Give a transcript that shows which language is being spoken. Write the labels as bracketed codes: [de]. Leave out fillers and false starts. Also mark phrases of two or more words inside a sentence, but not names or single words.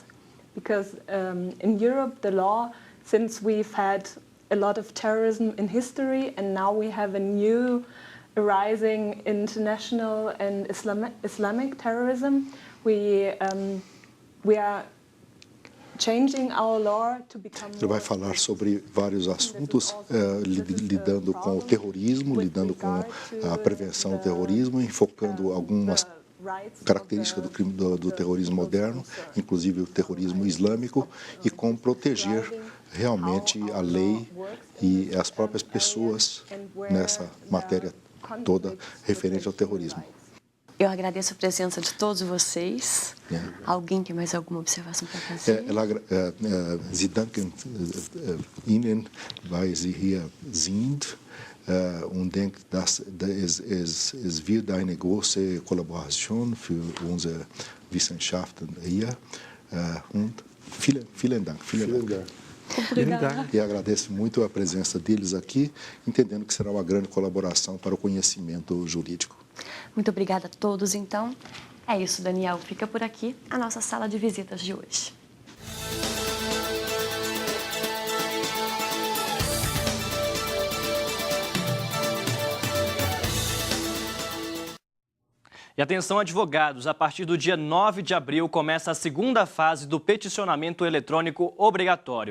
[en] Because in Europe, the law, since we've had a lot of terrorism in history, and now we have a new arising international and Islamic terrorism, we are changing our law to become. [pt] Ele vai falar sobre vários assuntos, lidando com o terrorismo, lidando com a prevenção do terrorismo, enfocando algumas características do crime do terrorismo moderno, inclusive o terrorismo islâmico, e como proteger realmente a lei e as próprias pessoas nessa matéria toda referente ao terrorismo. Eu agradeço a presença de todos vocês. Alguém tem mais alguma observação para fazer? [de] Sie danken Ihnen, weil Sie hier sind und denkt, dass es wird eine große Kollaboration für unsere Wissenschaften hier. Und vielen Dank. [pt] Obrigada. E agradeço muito a presença deles aqui, entendendo que será uma grande colaboração para o conhecimento jurídico. Muito obrigada a todos, então. É isso, Daniel. Fica por aqui a nossa sala de visitas de hoje. E atenção, advogados, a partir do dia 9 de abril começa a segunda fase do peticionamento eletrônico obrigatório.